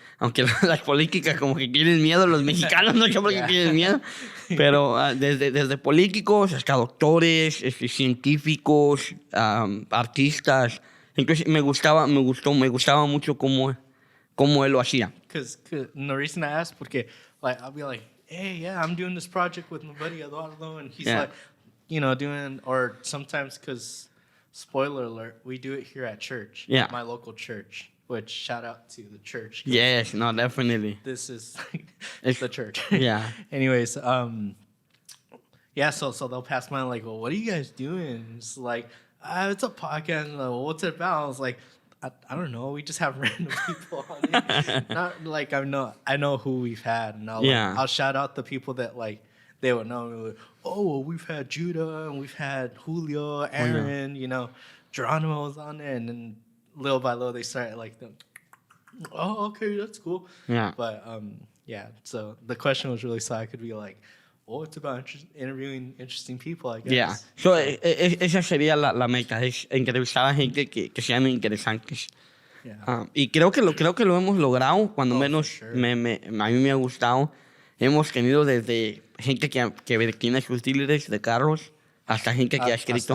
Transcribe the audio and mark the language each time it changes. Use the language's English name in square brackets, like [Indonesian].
[Spanish] Aunque las políticas como que tienen miedo, los mexicanos no sé por qué tienen miedo. Pero desde políticos hasta doctores, científicos, artistas. Entonces me gustaba mucho cómo él lo hacía. [English] Because the reason I asked, porque like I'll be like, hey, yeah, I'm doing this project with my buddy Eduardo, and he's like, doing, or sometimes because, spoiler alert, we do it here at church, at my local church. Which shout out to the church. Yes, no, definitely. This is it's the church. Yeah. Anyways, so they'll pass by like, well, what are you guys doing? It's like, it's a podcast. Like, well, what's it about? I was like, I don't know. We just have random people on it. Not like I know who we've had, and I'll shout out the people that like they would know. Like, oh, well, we've had Judah and we've had Julio, Aaron, Geronimo was on there, and then little by little they started like them. Oh, okay, that's cool. Yeah. But so the question was really so I could be like, oh, it's about interviewing interesting people, I guess. Yeah. [Spanish] So, esa sería la meta, es entrevistar a gente que sean interesantes. [English] Yeah. [Spanish] Y creo que lo hemos logrado, cuando menos [English] sure. [Spanish] a mí me ha gustado. Hemos tenido desde gente que tiene sus dealers de carros hasta gente que ha escrito.